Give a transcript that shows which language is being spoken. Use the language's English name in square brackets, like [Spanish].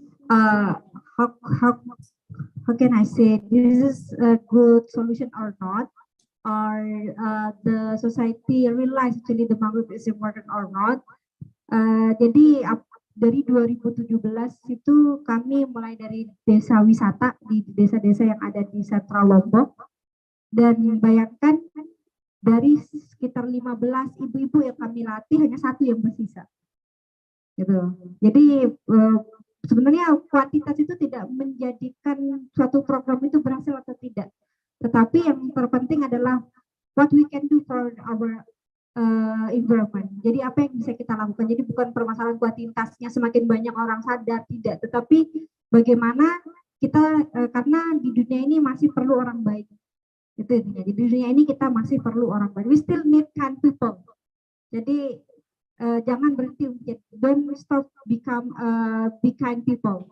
[English] How can I say this is a good solution or not? the society realize actually the mangrove is important or not. [Indonesian] Jadi dari 2017 itu kami mulai dari desa wisata di desa-desa yang ada di Sentral Lombok, dan bayangkan dari sekitar 15 ibu-ibu yang kami latih hanya satu yang bersisa. Gitu. Jadi sebenarnya kuantitas itu tidak menjadikan suatu program itu berhasil atau tidak. Tetapi yang terpenting adalah [English] what we can do for our environment. [Indonesian] Jadi apa yang bisa kita lakukan. Jadi bukan permasalahan kuantitasnya semakin banyak orang sadar, tidak. Tetapi bagaimana kita karena di dunia ini masih perlu orang baik. Itu intinya. Di dunia ini kita masih perlu orang baik. [English] We still need kind people. [Indonesian] Jadi jangan berhenti. [English] Don't stop be kind people.